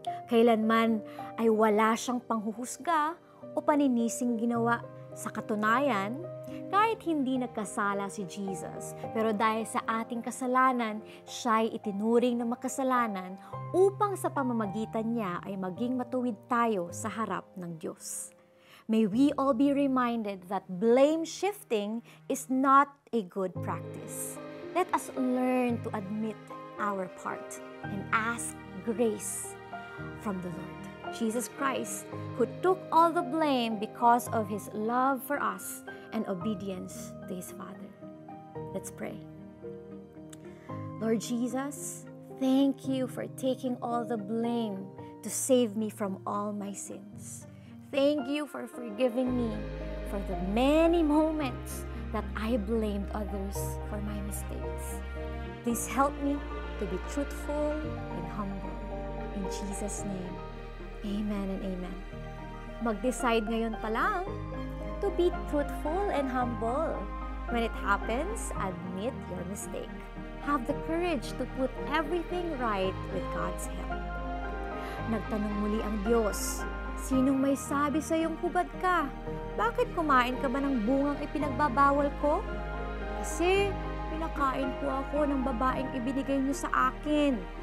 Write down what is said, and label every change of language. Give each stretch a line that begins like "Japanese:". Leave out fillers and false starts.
Filipino: Kailanman ay wala siyang panghuhusga o paninising ginawa. Sa katunayan, kahit hindi nagkasala si Jesus, pero dahil sa ating kasalanan, siya'y itinuring na makasalanan upang sa pamamagitan niya ay maging matuwid tayo sa harap ng Diyos.
English: May we all be reminded that blame shifting is not a good practice. Let us learn to admit our part and ask grace from the Lord Jesus Christ, who took all the blame because of His love for us and obedience to His Father. Let's pray. Lord Jesus, thank you for taking all the blame to save me from all my sins. Thank you for forgiving me for the many moments that I blamed others for my mistakes. Please help me to be truthful and humble. In Jesus' name, amen and amen.
Filipino: Mag-decide ngayon pa lang
English: to be truthful and humble. When it happens, admit your mistake. Have the courage to put everything right with God's help.
Filipino: Nagtanong muli ang Diyos, sinong may sabi sa iyong hubad ka? Bakit kumain ka ba ng bungang ipinagbabawal ko? Kasi pinakain po ako ng babaeng ibinigay niyo sa akin.